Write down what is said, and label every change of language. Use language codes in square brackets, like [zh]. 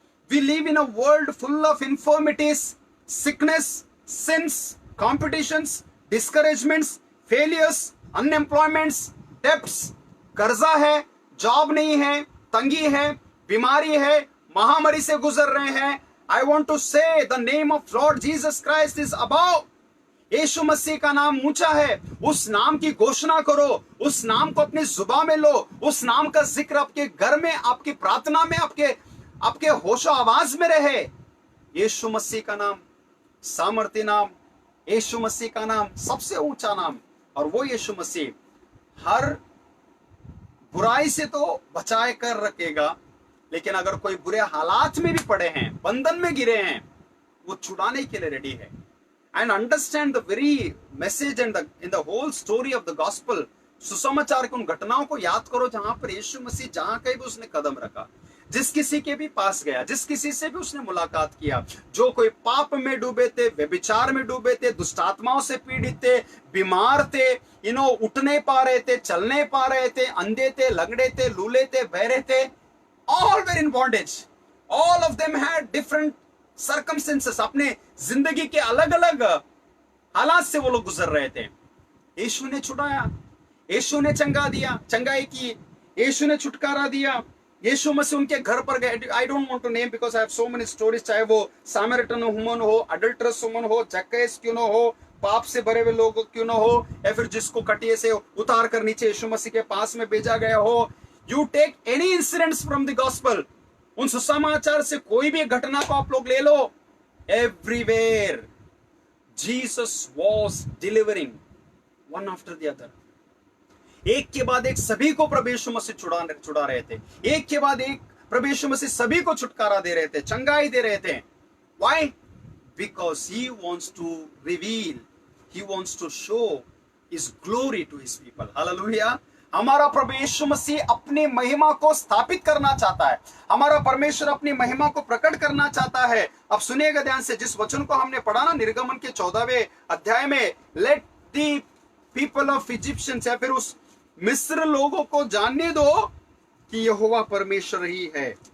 [en] we live in a world full of infirmities, sickness, sins, competitions, discouragements, failures, unemployments, debts, [hi] कर्जा है, job नहीं है, तंगी है, बीमारी है, महामारी से गुजर रहे हैं। [en] I want to say the name of Lord Jesus Christ is above. [hi] यीशु मसीह का नाम ऊंचा है। उस नाम की घोषणा करो, उस नाम को अपनी जुबान में लो, उस नाम का जिक्र आपके घर में, आपकी प्रार्थना में, आपके होशो आवाज में रहे। यीशु मसीह का नाम सामर्थ्य नाम, यीशु मसीह का नाम सबसे ऊंचा नाम, और वो यीशु मसीह हर बुराई से तो बचाए कर रखेगा, लेकिन अगर कोई बुरे हालात में भी पड़े हैं, बंधन में गिरे हैं, वो छुड़ाने के लिए रेडी है। [en] And understand the very message and in the whole story of the gospel. [hi] सुसमाचार की उन घटनाओं को याद करो जहां पर यीशु मसीह जहां कहीं भी उसने कदम रखा, जिस किसी के भी पास गया, जिस किसी से भी उसने मुलाकात किया, जो कोई पाप में डूबे थे, व्यभिचार में डूबे थे, दुष्टात्माओं से पीड़ित थे, बीमार थे, उठ नहीं पा रहे थे, चल नहीं पा रहे थे, अंधे थे, लंगड़े थे, लूले थे, बहरे थे, [en] all were in bondage. All of them had different circumstances. [hi] अपने जिंदगी के अलग अलग हालात से वो लोग गुजर रहे थे। यीशु ने छुड़ाया, यीशु ने चंगा दिया, चंगाई की, यीशु ने छुटकारा दिया। यीशु मसीह उनके घर पर गए। [en] I don't want to name because I have so many stories, [hi] चाहे वो सामरिटन वुमन हो, अडल्टरस वुमन हो, जक्कैस क्यों ना हो, पाप से भरे हुए लोग क्यों ना हो, या फिर जिसको कटिये से उतार कर नीचे यीशु मसीह के पास में भेजा गया हो। [en] You take any incidents from the gospel, [hi] उन सुसमाचार से कोई भी घटना को आप लोग ले लो, [en] everywhere Jesus was delivering one after the other. [hi] एक के बाद एक सभी को प्रभु यीशु मसीह छुड़ा रहे थे, एक के बाद एक प्रभु यीशु मसीह सभी को छुटकारा दे रहे थे, चंगाई दे रहे थे। [en] Why? Because he wants to reveal, he wants to show his glory to his people. Hallelujah. [hi] हमारा प्रभु यीशु मसीह अपनी महिमा को स्थापित करना चाहता है, हमारा परमेश्वर अपनी महिमा को प्रकट करना चाहता है। अब सुनिएगा ध्यान से, जिस वचन को हमने पढ़ा ना निर्गमन के 14वें अध्याय में, [en] let the people of Egyptians, [hi] या फिर उस मिस्र लोगों को जानने दो कि यहोवा परमेश्वर ही है।